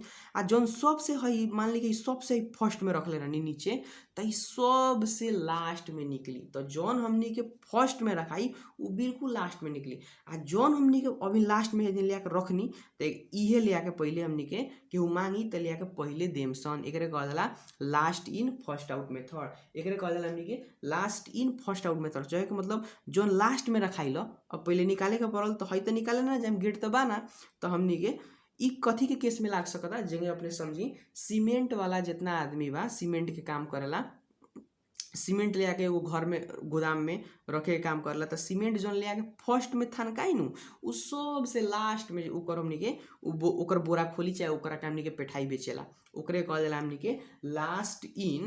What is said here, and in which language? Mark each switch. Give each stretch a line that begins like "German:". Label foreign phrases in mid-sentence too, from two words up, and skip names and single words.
Bhojpuri: आ जौन सबसे हई मान ली कि सबसे फर्स्ट में रखले रहनी नीचे, तो ई सबसे लास्ट में निकली। तो जौन हमनी के फर्स्ट में रखाई उ बिल्कुल लास्ट में निकली, आ जौन हमनी के अभी लास्ट में ले आके रखनी तो इहे ले आके पहले हमनी के केहू मांगी तो ले आके पहले देम सन। एकरे कहल जाला
English: last in first out method.
Bhojpuri: एकरे कहल जाला हमनी के
English: last in first out method,
Bhojpuri: चाहे के मतलब जौन लास्ट में रखाइल अब पहले निकाले के पड़ल तो हई तो निकाले ना जब गेट तो बाना। तो हमनी के ई कथी के केस में लाग सकता, जेंगे अपने समझी सीमेंट वाला जितना आदमी बा सीमेंट के काम करेला, सीमेंट ले आके एगो घर में गोदाम में रखे के काम करला, तो सीमेंट जौन ले आके फर्स्ट में थनकाई नु उ सबसे लास्ट में ओकर हमनी के ओकर बोरा खोली चाहे ओकरा के हमनी के पेठाई बेचेला, ओकरे कहल जाला हमनी के
English: last in.